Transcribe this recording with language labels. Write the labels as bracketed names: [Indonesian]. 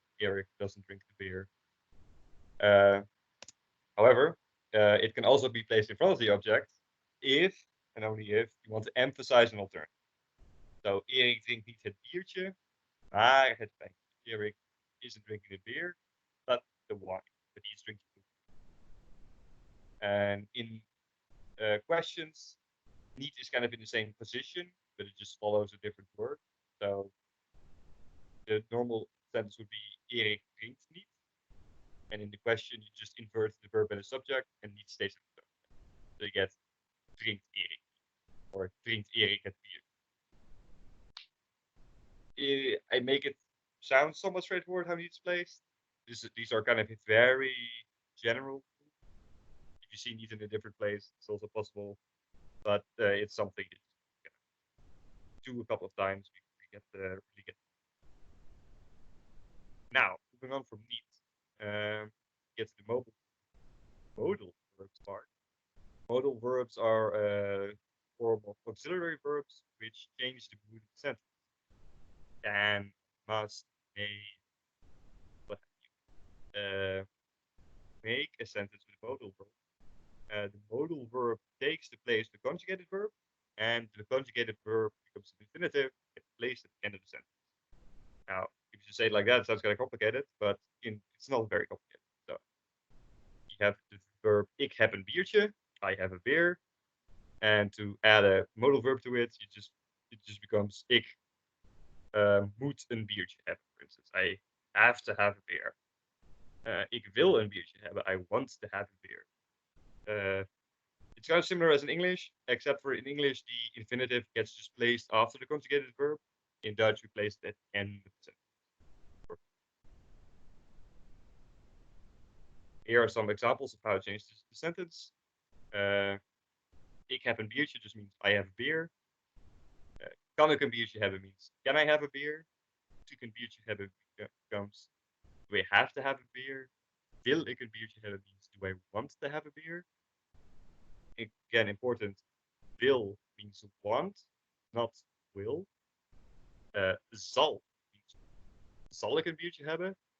[English] Erik doesn't drink the beer. However, it can also be placed in front of the object if, and only if, you want to emphasize an alternative. [Dutch] So, Erik drinkt niet het biertje, maar het wijn. [English] Erik isn't drinking the beer, but the wine. But he's drinking the wine. And in questions, niet is kind of in the same position, but it just follows a different word. So, the normal sentence would be [Dutch] Erik drinkt niet. [English] And in the question, you just invert the verb and the subject, and niet stays in the subject. So you get [Dutch] drinkt Erik, or drinkt Erik het bier. [English] I make it sound somewhat straightforward how it's placed. These are kind of very general. If you see neat in a different place, it's also possible. But it's something that you can do a couple of times. You get really get. Now, moving on from neat, get to the modal verbs part. Modal verbs are a form of auxiliary verbs which change the mood of the sentence. Can, must, may, what have you. Make a sentence with a modal verb. The modal verb takes the place of the conjugated verb, and the conjugated verb becomes an infinitive, gets placed at the end of the sentence. Now, if you say it like that, it sounds kind of complicated, but it's not very complicated. So you have the verb [Dutch] ik heb een biertje, [English] I have a beer, and to add a modal verb to it, it just becomes [Dutch] ik moet een biertje hebben, [English] for instance. I have to have a beer. [Dutch] Ik wil een biertje hebben. [English] I want to have a beer. It's kind of similar as in English, except for in English, the infinitive gets just placed after the conjugated verb. In Dutch, we place it at the end of the sentence. Here are some examples of how to change the sentence. [Dutch] Ik heb een biertje [English] just means I have a beer. [Dutch] Kan ik een biertje hebben [English] means can I have a beer? [Dutch] Moet ik een biertje hebben [English] becomes do I have to have a beer? [Dutch] Wil ik een biertje hebben [English] means do I want to have a beer? Again, important. Will means want, not will. [Dutch] Zal means zal ik een biertje hebben?